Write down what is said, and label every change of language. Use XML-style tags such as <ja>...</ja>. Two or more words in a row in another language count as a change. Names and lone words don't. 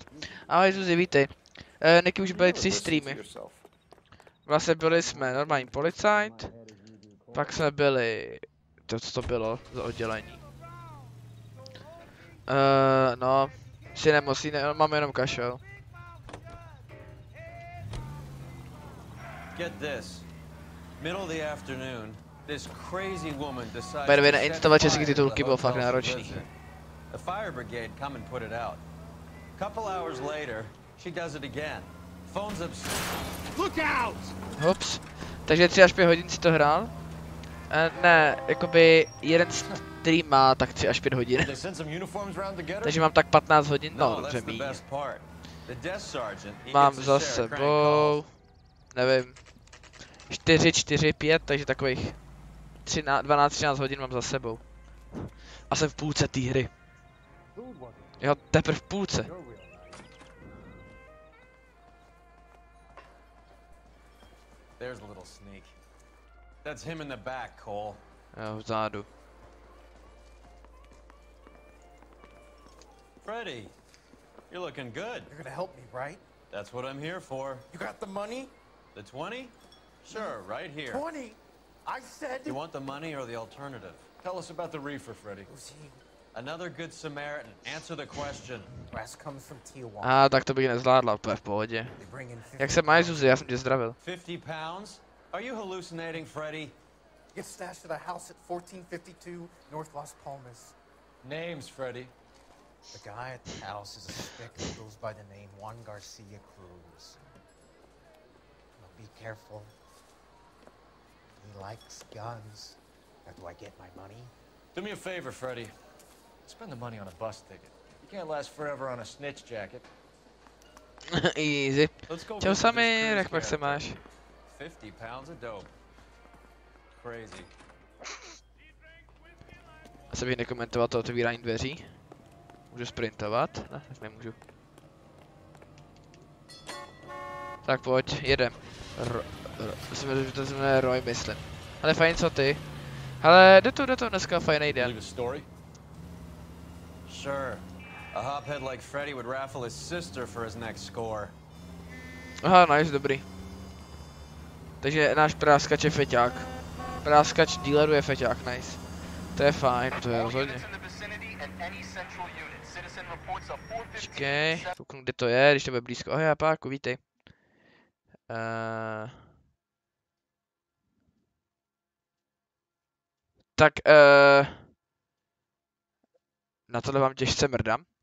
<cs>Ahoj Zuzi, vítej. Niky, už byly 3 streamy. Vlastně byli jsme normální policajt. Pak jsme byli... Co to bylo za oddělení? No... Si nemusí, mám jenom kašel.</cs> <en>Get this. Middle of the afternoon, this crazy woman decides By the way,</en> <cs>nainstalovat české titulky bylo fakt náročný.</cs> <en>The fire brigade come and put it out. Couple hours later, she does it again. Phones up. Look out! Hops.</en> <cs>Takže 3 až 5 hodin si to hrál? Ne, jakoby jeden stream má tak 3 až 5 hodin. Takže mám tak 15 hodin, no dobře míň. Mám za sebou, nevím, 4, 5, takže takových 12-13 hodin mám za sebou. A jsem v půlce té hry. Jo, teprve v půlce.</cs> <en>There's a little sneak. That's him in the back, Cole.</en> <cs>Jo, vzadu.</cs> <en>Freddy, you're looking good. You're gonna help me, right? That's what I'm here for. You got the money? The 20? Sure, right here. 20? I said... You want the money or the alternative? Tell us about the reefer, Freddy. Who's he? Another good Samaritan. Answer the question. Brass comes from Tijuana.</en> <cs>Tak to bych nezvládla úplně v pohodě.</cs> <en>They bring in 50</en> <cs>Jak se máš, Zuzi? Já jsem tě zdravil.</cs> <en>50 pounds? Are you hallucinating, Freddy? Get stashed at a house at 1452 North Las Palmas. Names, Freddy. The guy at the house is a spick who goes by the name Juan Garcia Cruz. Now be careful. He likes guns. Now do I get my money? Do me a favor, Freddy. Spend the money on a bus ticket. You can't last forever on a snitch jacket. Easy. Let's go</en> <cs>Čau</cs> <en>visit</en> <cs>sami,</cs> <en>this</en> <cs>jak pak</cs> <en>cruise</en> <cs>se</cs> <en>character.</en> <cs>máš?</cs> <en>50 pounds of dope. Crazy.</en> <cs>Asi bych nekomentoval to otevírání dveří. Můžu sprintovat? Ne, tak nemůžu. Tak pojď, jedem. To jsme Roy, myslím. Ale fajn, co ty? Ale jde to dneska fajný den.</cs> <en>Sure. A hophead like Freddy would raffle his sister for his next score.</en> <cs>Aha, nice, dobrý. Takže náš práskač je feťák. Práskač dealeru je feťák, nice. To je fajn, to je rozhodně. Počkej, kouknu, kde to je, když to bude blízko. Ahoj, Páku, vítej. Tak, na tohle vám těžce mrdám.</cs>